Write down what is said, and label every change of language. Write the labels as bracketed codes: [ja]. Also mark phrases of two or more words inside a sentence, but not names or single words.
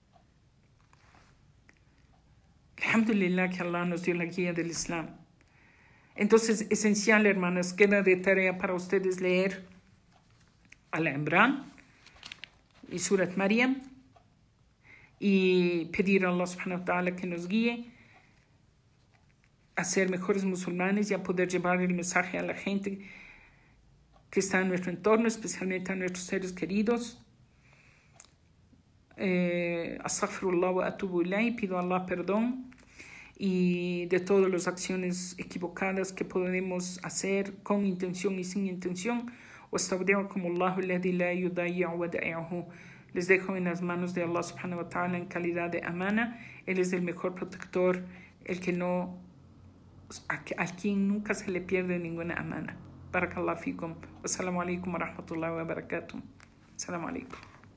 [es] Alhamdulillah que Allah nos dio la guía del Islam. Entonces, esencial, hermanas, queda de tarea para ustedes leer Al-Imran y Surat Maryam y pedir a Allah [ar] سبحانه وتعالى [es] que nos guíe a ser mejores musulmanes y a poder llevar el mensaje a la gente que está en nuestro entorno, especialmente a nuestros seres queridos. [ar] أستغفر الله وأتوب إليه, [es] pido a Allah perdón y de todas las acciones equivocadas que podemos hacer con intención y sin intención. Les dejo en las manos de Allah [ar] سبحانه وتعالى [es] en calidad de amana. Él es el mejor protector, el que no a quien nunca se le pierde ninguna amana. [ar] بارك الله فيكم. والسلام عليكم ورحمة الله وبركاته. السلام عليكم.